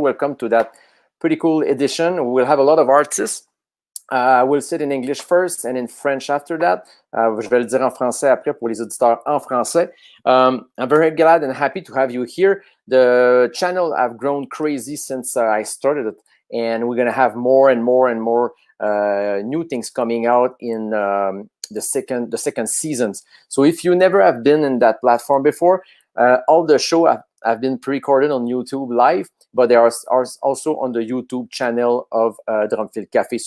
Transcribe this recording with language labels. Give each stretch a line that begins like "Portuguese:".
English: Welcome to that pretty cool edition. We'll have a lot of artists. We'll sit in English first and in French after that.
French: Je vais le dire en français après pour les auditeurs en français.
English: I'm very glad and happy to have you here. The channel have grown crazy since I started it, and we're going to have more and more and more new things coming out in the second seasons. So if you never have been in that platform before, all the show have been pre-recorded on YouTube live, but they are also on the YouTube channel of Drumfield Cafe.